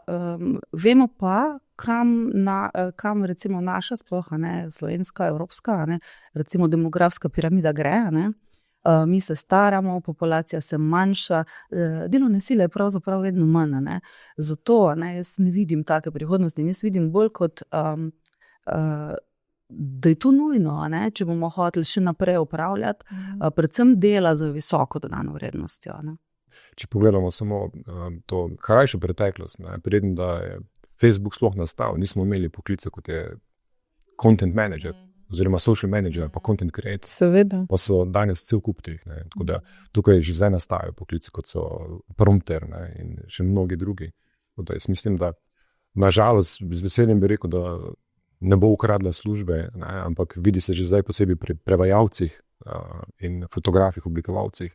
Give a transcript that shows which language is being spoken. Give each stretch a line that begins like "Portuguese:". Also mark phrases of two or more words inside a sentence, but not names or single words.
Slovenian: vemo pa, kam recimo naša sploh, slovenska, evropska, recimo demografska piramida gre, mi se staramo, populacija se manjša, delovne sile je pravzaprav vedno manj, zato jaz ne vidim take prihodnosti, jaz vidim bolj kot da je to nujno, če bomo hoteli še naprej upravljati, predvsem dela z visoko dodano vrednostjo. Če pogledamo samo to krajšo preteklost, preden da je Facebook sploh nastal, nismo imeli poklica kot je
English: content manager,
Slovenian: oziroma
English: social manager,
Slovenian: pa
English: content creator.
Slovenian: Seveda. Pa so danes cel kup teh. Tako da tukaj že zdaj nastajajo poklici, kot so prompter in še mnogi drugi. Tako da jaz mislim, da nažalost z veseljem bi rekel, da ne bo ukradla službe, ampak vidi se že zdaj posebej pri prevajalcih in fotografih, oblikovalcih.